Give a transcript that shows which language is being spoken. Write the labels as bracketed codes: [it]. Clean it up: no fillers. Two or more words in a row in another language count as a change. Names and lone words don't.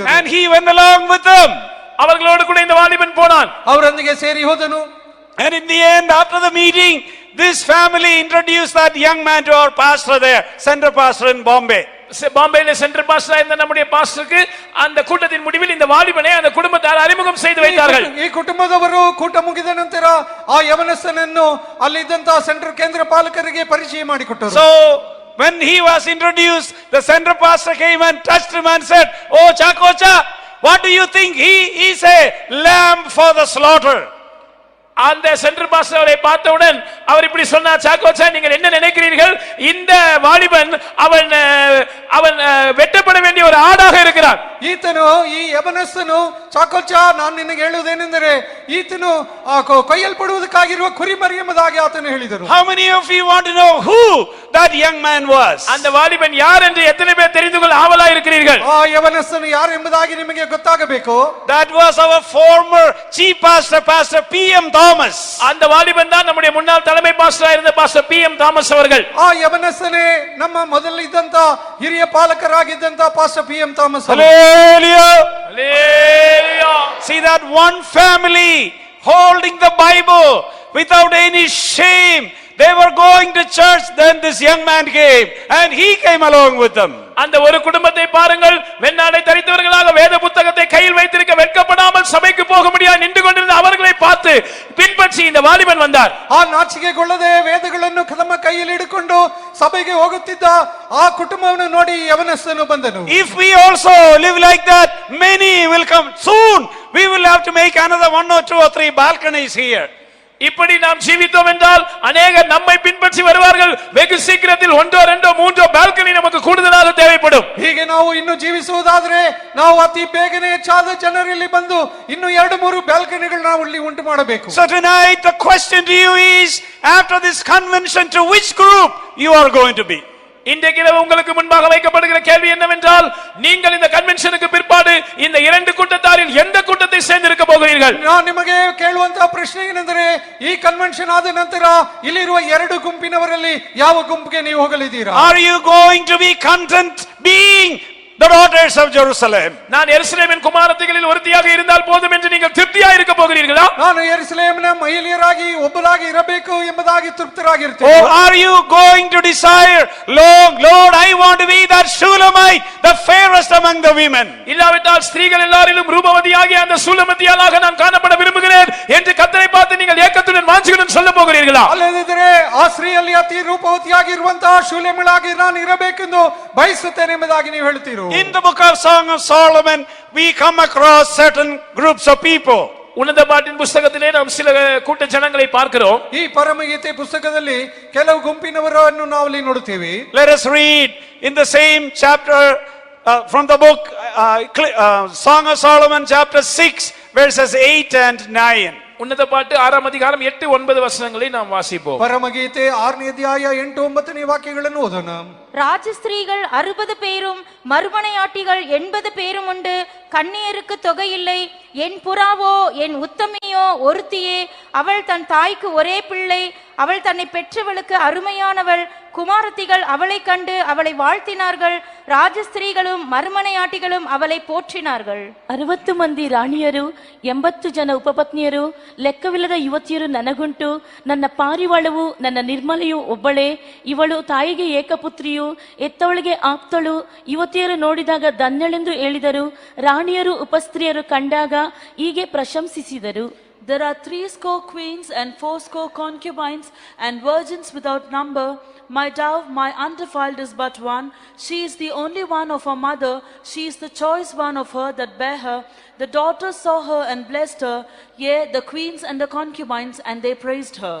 [en] And he went along with them. [ta] அவர்களோடு கூட இந்த வாலிபன் போனான். [kn] ಅವರೊಂದಿಗೆ ಸೇರಿ ಹೋದನು. [en] And in the end, after the meeting, this family introduced that young man to our pastor there, center pastor in Bombay. [ta] பாம்பேல [en] central pastor [ta] இருந்த நம்முடைய பாஸ்டருக்கு அந்த கூட்டத்தின் முடிவில் இந்த வாலிபனை அந்த குடும்பத்தார் அறிமுகம் செய்து வைத்தார்கள். [kn] ಈ ಕುಟುಂಬದವರು ಕೂಟ ಮುಗಿದ ನಂತರ ಆ ಯವನಸ್ಥನನ್ನು ಅಲ್ಲಿದ್ದಂತ ಸೆಂಟರ್ ಕೇಂದ್ರ ಪಾಲಕರಿಗೆ ಪರಿಚಯ ಮಾಡಿಕೊಟ್ಟರು. [en] So when he was introduced, the center pastor came and touched him and said, "Oh Chakocha, what do you think? He is a lamb for the slaughter." [ta] அந்த [en] central pastor [ta] அவரை பார்த்தவுடன் அவர் இப்படி சொன்னார், சாக்கோச்சா நீங்கள் என்ன நினைக்கிறீர்கள்? இந்த வாலிபன் அவன் வெட்டப்பட வேண்டிய ஒரு ஆடாக இருக்கிறான். [kn] ಈತನು ಈ ಯವನಸ್ಥನು ಚಾಕೋಚ, ನಾನು ನಿನಗೆ ಹೇಳುವುದೇನೆಂದರೆ ಈತನು ಕೊಯ್ಯಲ್ಪಡುವುದಕ್ಕಾಗಿರುವ ಕುರಿಮರಿ ಎಂಬುದಾಗಿ ಆತನು ಹೇಳಿದರು. [en] How many of you want to know who that young man was? [ta] அந்த வாலிபன் யார் என்று எத்தனை பேர் தெரிந்து கொள்ள ஆவலாக இருக்கிறீர்கள்? [kn] ಆ ಯವನಸ್ಥನು ಯಾರು ಎಂಬುದಾಗಿ ನಿಮಗೆ ಗೊತ್ತಾಗಬೇಕು. [en] That was our former chief pastor, Pastor P.M. Thomas. [ta] அந்த வாலிபன் தான் நம்முடைய முன்னாள் தலைமை பாஸ்டராக இருந்த பாஸ்டர் P.M. தாமஸ் அவர்கள். [kn] ಆ ಯವನಸ್ಥನೇ ನಮ್ಮ ಮೊದಲಿದ್ದಂತ ಹಿರಿಯ ಪಾಲಕರಾಗಿದ್ದಂತ ಪಾಸ್ಟರ್ P.M. ಥಾಮಸ್. [en] Hallelujah. Hallelujah. See that one family holding the Bible without any shame. They were going to church, then this young man came and he came along with them. [ta] அந்த ஒரு குடும்பத்தை பாருங்கள், வெண்ணாடை தரித்தவர்களாக வேத புத்தகத்தை கையில் வைத்திருக்க வெட்கப்படாமல் சபைக்கு போக முடியாது நின்று கொண்டிருந்த அவர்களை பார்த்து பின்பற்றி இந்த வாலிபன் வந்தார். [kn] ಆ ನಾಚಿಕೆಗೊಳ್ಳದೆ ವೇದಗಳನ್ನು ತಮ್ಮ ಕೈಯಲ್ಲಿ ಹಿಡಿಕೊಂಡು ಸಭೆಗೆ ಹೋಗುತ್ತಿದ್ದ ಆ ಕುಟುಂಬವನ್ನು ನೋಡಿ ಯವನಸ್ಥನು ಬಂದನು. [en] If we also live like that, many will come soon. We will have to make another 1 or 2 or 3 balconies here. [ta] இப்படி நாம் ஜீவித்தோம் என்றால் அநேகர் நம்மை பின்பற்றி வருவார்கள். வெகு சீக்கிரத்தில் 1 2 3 பால்கனி நமக்கு கூடுதலாக தேவைப்படும். [kn] ಹೀಗೆ ನಾವು ಇನ್ನು ಜೀವಿಸುವುದಾದರೆ ನಾವು ಅತಿ ಬೇಗನೆ ಹೆಚ್ಚಾದ ಜನರಲ್ಲಿ ಬಂದು ಇನ್ನು 2 3 ಬಾಲ್ಕನಿಗಳು ನಾವು ಇಲ್ಲಿ ಉಂಟು ಮಾಡಬೇಕು. [en] So tonight the question to you is, after this convention, to which group you are going to be? [ta] இன்றைக்கு உங்களுக்கு முன்பாக வைக்கப்படுகிற கேள்வி என்னவென்றால், நீங்கள் இந்த கன்வென்ஷனுக்கு பிற்பாடு இந்த 2 கூட்டத்தாரில் எந்த கூட்டத்தை சேர்ந்திருக்க போகிறீர்கள்? [kn] ನಾನು ನಿಮಗೆ ಕೇಳುವಂತ ಪ್ರಶ್ನೆ ಏನೆಂದರೆ, ಈ ಕನ್ವೆನ್ಷನ್ ಆದ ನಂತರ ಇಲ್ಲಿರುವ 2 ಗುಂಪಿನವರಲ್ಲಿ ಯಾವ ಗುಂಪಿಗೆ ನೀವು ಹೋಗಲಿದ್ದೀರಾ? [en] Are you going to be content being the daughters of Jerusalem? [ta] நான் எருசலேமின் குமாரத்திகளில் ஒருத்தியாக இருந்தால் போதும் என்று நீங்கள் திருப்தியாக இருக்க போகிறீர்களா? [kn] ನಾನು ಯೆರೂಸಲೇಮಿನ ಮಹಿಳೆಯರಾಗಿ ಒಬ್ಬರಾಗಿ ಇರಬೇಕು ಎಂಬುದಾಗಿ ತೃಪ್ತರಾಗಿರುತ್ತೇನೆ. [en] Or are you going to desire, Lord, I want to be that Shulamite, the fairest among the women? [ta] இல்லாவிட்டால் ஸ்திரீகள் எல்லாரிலும் ரூபவதியாகிய அந்த சூலமத்தியாளாக நான் காணப்பட விரும்புகிறேன் என்று கர்த்தரை பார்த்து நீங்கள் ஏக்கத்துடன் வாஞ்சியுடன் சொல்ல போகிறீர்களா? [kn] ಅಲ್ಲದಿದ್ದರೆ ಆ ಸ್ತ್ರೀಯಲ್ಲಿ ಅತಿ ರೂಪವತಿಯಾಗಿರುವಂತಹ ಶೂಲೇಮಳಾಗಿ ನಾನು ಇರಬೇಕೆಂದು ಬಯಸುತ್ತೇನೆ ಎಂಬುದಾಗಿ ನೀವು ಹೇಳ್ತೀರೋ? [en] In the book of Song of Solomon, we come across certain groups of people. [ta] உன்னத பாட்டின் புத்தகத்திலே நாம் சில கூட்ட ஜனங்களை பார்க்கிறோம். [kn] ಈ ಪರಮಗೀತೆ ಪುಸ್ತಕದಲ್ಲಿ ಕೆಲವು ಗುಂಪಿನವರನ್ನು ನಾವು ಇಲ್ಲಿ ನೋಡುತ್ತೇವೆ. [en] Let us read in the same chapter from the book Song of Solomon, chapter 6, verses 8 and 9. [ta] உன்னத பாட்டு 6ஆம் அதிகாரம் 8 9 வசனங்களை நாம் வாசிப்போம். [kn] ಪರಮಗೀತೆ 6ನೇ ಅಧ್ಯಾಯ 8 9ನೇ ವಾಕ್ಯಗಳನ್ನು ಓದೋಣ. [ta] ராஜஸ்திரீகள் 60 பேரும் மறுமனையாட்டிகள் 80 பேரும் உண்டு. கன்னியருக்கு தொகை இல்லை. என் புறாவோ என் உத்தமியோ ஒருத்தியே. அவள் தன் தாய்க்கு ஒரே பிள்ளை. அவள் தன்னை பெற்றவளுக்கு அருமையானவள். குமாரத்திகள் அவளை கண்டு அவளை வாழ்த்தினார்கள். ராஜஸ்திரீகளும் மறுமனையாட்டிகளும் அவளை போற்றினார்கள். [kn] 60 ಮಂದಿ ರಾಣಿಯರು 80 ಜನ ಉಪಪತ್ನಿಯರು ಲೆಕ್ಕವಿಲ್ಲದ ಯುವತಿಯರು ನನಗುಂಟು. ನನ್ನ ಪಾರಿವಾಳವು ನನ್ನ ನಿರ್ಮಲೆಯು ಒಬ್ಬಳೇ. ಇವಳು ತಾಯಿಗೆ ಏಕಪುತ್ರಿಯು, ಎತ್ತವಳಿಗೆ ಆಪ್ತಳು. ಯುವತಿಯರು ನೋಡಿದಾಗ ಧನ್ಯಳೆಂದು ಹೇಳಿದರು. ರಾಣಿಯರು ಉಪಸ್ತ್ರೀಯರು ಕಂಡಾಗ ಹೀಗೆ ಪ್ರಶಂಸಿಸಿದರು. [en] There are 80 queens and 80 concubines and virgins without number. My dove, my undefiled, is but one. She is the only one of her mother. She is the choice one of her that bare her. The daughters saw her and blessed her. Yea, the queens and the concubines, and they praised her.